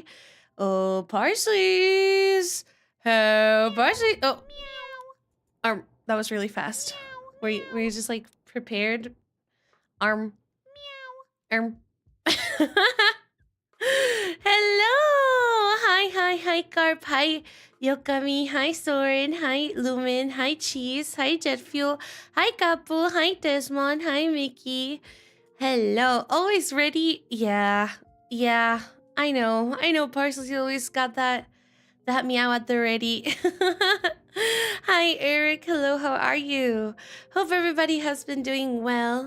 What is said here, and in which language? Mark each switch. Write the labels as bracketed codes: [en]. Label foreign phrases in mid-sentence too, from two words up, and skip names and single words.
[en] Oh, Parsley's. Oh, Parsley. Oh, that was really fast. Were you just like prepared? Arm. Hello! Hi, Carp. Hi, Yokami. Hi, Soren. Hi, Lumen. Hi, Cheese. Hi, Jet Fuel. Hi, Kapu. Hi, Desmond. Hi, Mickey. Hello. Always ready? Yeah. I know. Parsley's always got that meow at the ready. Hi, Eric. Hello, how are you? Hope everybody has been doing well.